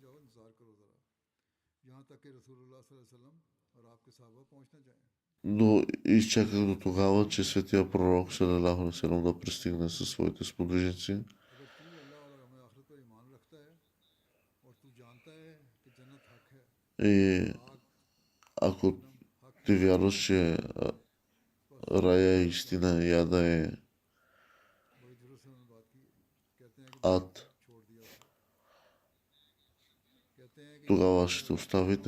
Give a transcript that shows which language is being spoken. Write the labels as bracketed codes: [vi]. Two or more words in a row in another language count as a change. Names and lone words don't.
[bg] но изчаках до тогава, че светия пророк [ar] صلى الله عليه وسلم [bg] да пристигне със своите сподвижници. И ако ти вярваш, че рая е истина и ада е ад, тогава ще те остави.